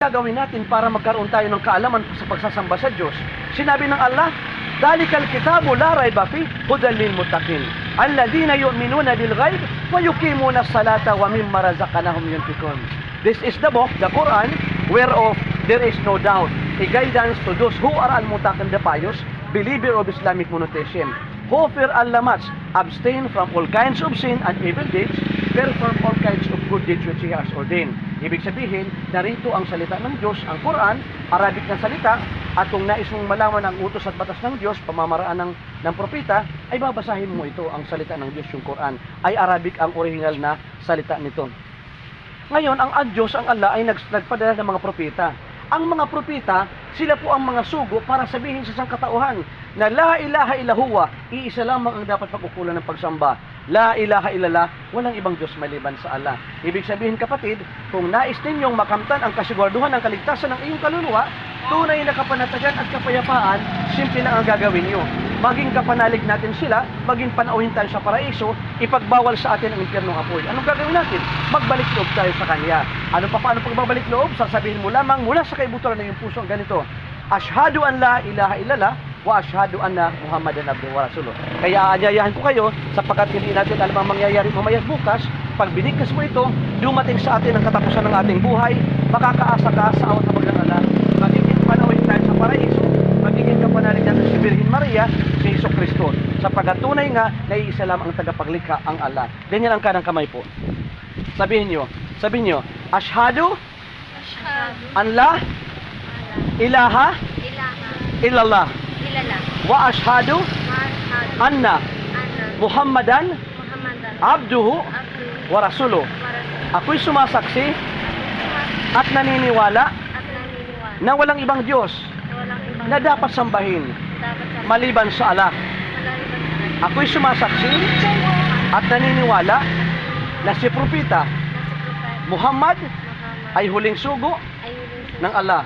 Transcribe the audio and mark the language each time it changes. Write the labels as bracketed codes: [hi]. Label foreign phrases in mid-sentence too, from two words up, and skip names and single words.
[tl] gagawin natin para magkaroon tayo ng kaalaman sa pagsasamba sa Diyos? Sinabi ng Allah, [ar] "ذلك الكتاب لا ريب فيه هدى للمتقين الذين يؤمنون بالغيب ويقيمون الصلاة ومما رزقناهم ينفقون." [en] This is the book, the Quran, whereof there is no doubt, a guidance to those who are al-muttaqin, the pious, believer of Islamic monotheism, who fear Allah much, abstain from all kinds of sin and evil deeds, perform all kinds of good deeds which He has ordained. [tl] Ibig sabihin, narito ang salita ng Diyos, ang Quran, Arabic na salita, at kung nais mong malaman ang utos at batas ng Diyos, pamamaraan ng propeta, ay babasahin mo ito, ang salita ng Diyos, yung Quran. Ay Arabic ang original na salita nito. Ngayon, ang Diyos, ang Allah, ay nagpadala ng mga propeta. Ang mga propeta, sila po ang mga sugo para sabihin sa sangkatauhan na [ar] لا إله إلا هو, [tl] iisa lamang ang dapat pagkukulan ng pagsamba. [ar] لا إله إلا الله, [tl] walang ibang Diyos maliban sa Allah. Ibig sabihin, kapatid, kung nais ninyong makamtan ang kasiguraduhan ng kaligtasan ng iyong kaluluwa, tunay na kapanatagan at kapayapaan, simple na ang gagawin nyo. Maging kapanalig natin sila, maging panauhin tayo sa paraiso, ipagbawal sa atin ang impyernong apoy. Anong gagawin natin? Magbalik loob tayo sa Kanya. Ano pa paano pagbabalik loob? Sasabihin mo lamang mula sa kaibuturan ng iyong puso ang ganito: [ar] أشهد أن لا إله إلا الله وأشهد أن محمدا عبده ورسوله. [tl] Kaya aanyayahan ko kayo, sapagkat hindi natin alam ang mangyayari mamaya bukas. Pag binigkas mo ito, dumating sa atin ang katapusan ng ating buhay, makakaasa ka sa awat habag ng Allah. Magiging panauhin tayo sa paraiso, magiging kapanalig natin si Virgin Maria, si Hesus Kristo. Sapagkat tunay nga, naiisa lamang ang tagapaglikha, ang Allah. Ganyan ang kanang kamay po. Sabihin nyo, [ar] أشهد أن لا إله إلا الله وأشهد أن محمدا عبده ورسوله. [tl] Ako'y sumasaksi at naniniwala na walang ibang Diyos na dapat sambahin maliban sa Allah. Ako'y sumasaksi at naniniwala na si Propeta Muhammad ay huling sugo ng Allah.